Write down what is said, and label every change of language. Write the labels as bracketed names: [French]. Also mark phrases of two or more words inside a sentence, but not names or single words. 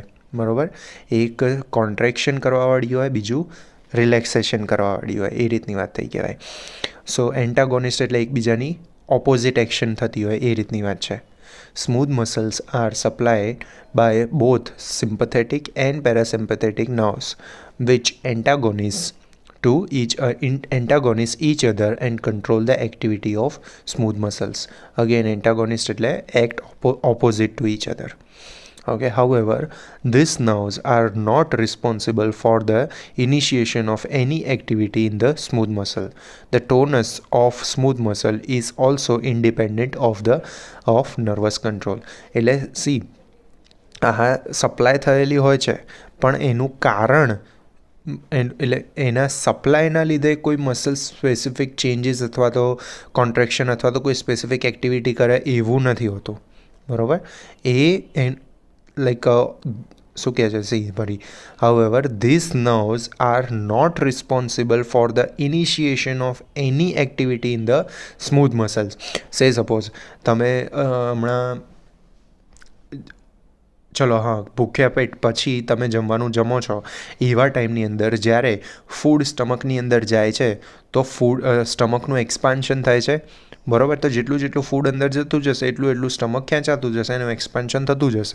[Gujarati] બરાબર, એક કોન્ટ્રેક્શન કરવાવાળી હોય, બીજું રિલેક્સેશન કરવાવાળી હોય. એ રીતની વાત થઈ કહેવાય. [English] so antagonist [Gujarati] એટલે એકબીજાની ઓપોઝિટ એક્શન થતી હોય એ રીતની વાત છે. [English] smooth muscles are supplied by both sympathetic and parasympathetic nerves which antagonize each other and control the activity of smooth muscles. Again, antagonist એટલે act opposite to each other. Okay, however, these nerves are not responsible for the initiation of any activity in the smooth muscle. The tonus of smooth muscle is also independent of nervous control. [Gujarati] એટલે સપ્લાય થયેલી હોય છે પણ એનું કારણ એટલે એના સપ્લાયના લીધે કોઈ મસલ [English] specific changes [Gujarati] અથવા તો કોન્ટ્રેક્શન અથવા તો કોઈ [English] specific activity [Gujarati] કરે એવું નથી હોતું. બરાબર, શું કહે છે [English] however, these nerves are not responsible for the initiation of any activity in the smooth muscles. Say suppose [Gujarati] તમે હમણાં ચલો ભૂખ્યા પેટ પછી તમે જમવાનું જમો છો એવા ટાઈમની અંદર જ્યારે ફૂડ સ્ટમકની અંદર જાય છે તો સ્ટમકનું એક્સપાન્શન થાય છે. બરાબર, તો જેટલું ફૂડ અંદર જતું જશે એટલું સ્ટમક ખેંચાતું જશે, એનું એક્સપાન્શન થતું જશે.